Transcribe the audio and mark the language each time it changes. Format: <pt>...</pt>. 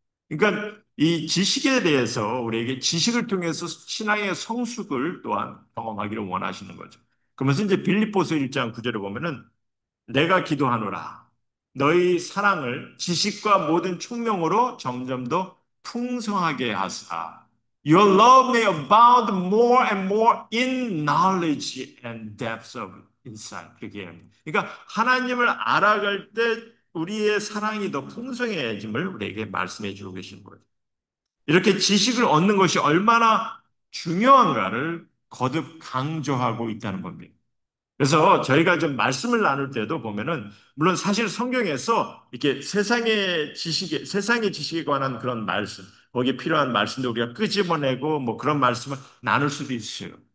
<ko>그러니까 이 지식에 대해서 우리에게 지식을 통해서 신앙의 성숙을 또한 경험하기를 원하시는 거죠. 그러면서 이제 빌립보서 1장 9절에 보면은 내가 기도하노라. 너희 사랑을 지식과 모든 총명으로 점점 더 풍성하게 하사.</ko> <en>Your love may abound more and more in knowledge and depth of insight.</en> <ko>그렇게 얘기합니다. 그러니까 하나님을 알아갈 때 우리의 사랑이 더 풍성해짐을 우리에게 말씀해 주고 계신 거예요. 이렇게 지식을 얻는 것이 얼마나 중요한가를 거듭 강조하고 있다는 겁니다. 그래서 저희가 좀 말씀을 나눌 때도 보면은, 물론 사실 성경에서 이렇게 세상의 지식에 관한 그런 말씀, 거기에 필요한 말씀도 우리가 끄집어내고 뭐 그런 말씀을 나눌 수도 있어요.</ko>